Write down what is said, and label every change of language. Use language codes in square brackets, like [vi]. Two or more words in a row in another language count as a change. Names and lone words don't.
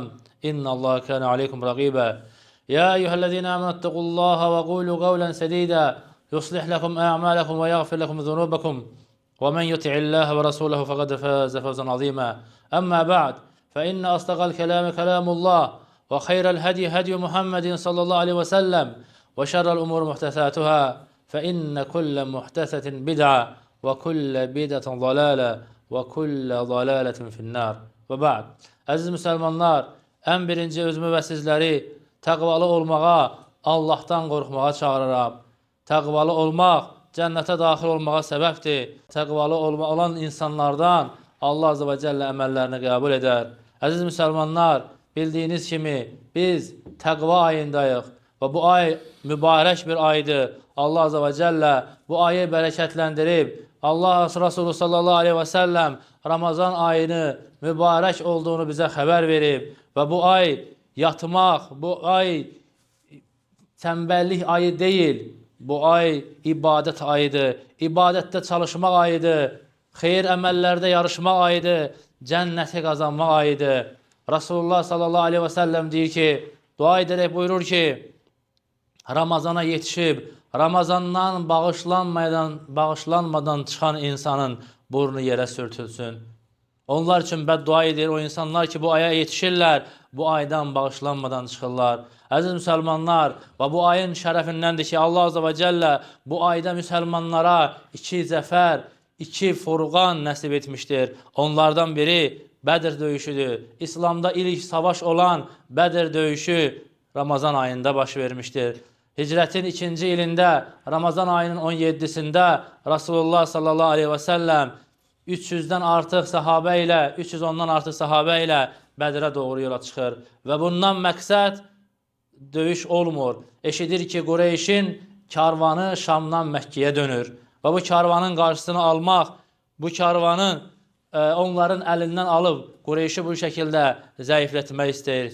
[ar] إن الله كان عليكم رقيبا يا أيها الذين آمنوا اتقوا الله وقولوا قولا سديدا يصلح لكم أعمالكم ويغفر لكم ذنوبكم ومن يطع الله ورسوله فقد فاز فوزا عظيما أما بعد فإن أصدق الكلام كلام الله وخير الهدي هدي محمد صلى الله عليه وسلم وشر الأمور محدثاتها فإن كل محدثة بدعة وكل بدعة ضلالة وكل ضلالة في النار وبعد. [az] Əziz müsəlmanlar, ən birinci özümü və sizləri təqvalı olmağa, Allahdan qorxmağa çağırıram. Təqvalı olmaq cənnətə daxil olmağa səbəbdir. Təqvalı olan insanlardan [ar] الله عز وجل [az] əməllərini qəbul edər. Əziz müsəlmanlar, bildiyiniz kimi biz təqva ayındayıq və bu ay mübarək bir aydır. [ar] الله عز وجل [az] bu ayı bərəkətləndirib. Allah Resulü [ar] صلى الله عليه وسلم [az] Ramazan ayını mübarək olduğunu bizə xəbər verib. Və bu ay yatmaq, bu ay tənbəllik ayı deyil. Bu ay ibadət ayıdır. İbadətdə çalışmaq ayıdır. Xeyir əməllərdə yarışmaq ayıdır. Cənnəti qazanmaq ayıdır. Resulullah [ar] صلى الله عليه وسلم [az] deyir ki, [tr] dua ederek buyurur ki, [az] Ramazana yetişib, Ramazandan bağışlanmadan çıxan insanın burnu yerə sürtülsün. Onlar üçün bəddua edir o insanlar ki, bu aya yetişirlər, bu aydan bağışlanmadan çıxırlar. Əziz müsəlmanlar, və bu ayın şərəfindəndir ki, [ar] الله عز وجل [az] bu ayda müsəlmanlara 2 zəfər, 2 furqan nəsib etmişdir. Onlardan biri Bədir döyüşüdür. İslamda ilk savaş olan Bədir döyüşü Ramazan ayında baş vermişdir. Hicrətin 2-ci ilində Ramazan ayının 17-sində Resulullah [ar] صلى الله عليه وسلم [az] 300-dən artıq sahabə ilə, 310-dan artıq sahabə ilə Bədirə doğru yola çıxır. Və bundan məqsəd döyüş olmur. Eşidir ki, Qureyşin karvanı Şamdan Məkkəyə dönür. Və bu karvanın qarşısını almaq, bu karvanın onların əlindən alıb Qureyşi bu şəkildə zəiflətmək istəyir.